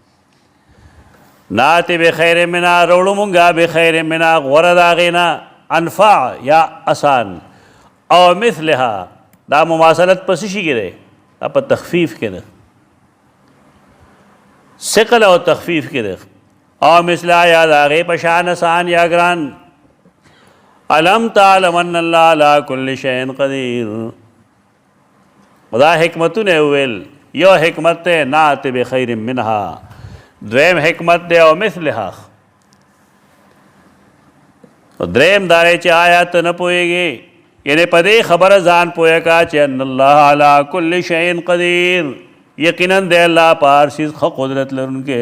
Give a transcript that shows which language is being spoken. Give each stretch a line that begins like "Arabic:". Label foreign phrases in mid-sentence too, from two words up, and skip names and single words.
Arabic: ناتي بخیر منها،
Pashto: روړو مونږه
Arabic: بخیر منها،
Pashto: غوره د هغې نه، انفع یا آسان.
Arabic: او مثلها،
Pashto: دا مماثلت په څه شي کې دی؟ دا په تخفیف کې ده، ثقل او تخفیف کې ده.
Arabic: او مثلها
Pashto: یا د هغې په شان آسان یا ګران.
Arabic: علم تعلم ان الله علی کل شیء قدیر.
Pashto: خدا حکمتونه ویل، یو حکمت دی
Arabic: ناتي بخیر منها،
Pashto: دویم حکمت دی
Arabic: او مثلها.
Pashto: دریم دا دی چې آیا ته نه پوهېږې، یعنې په دې خبره ځان پوهه کا چې
Arabic: ان الله علی کل شیء قدیر،
Pashto: یقینا دی الله په هر شي ښه قدرت لرونکی.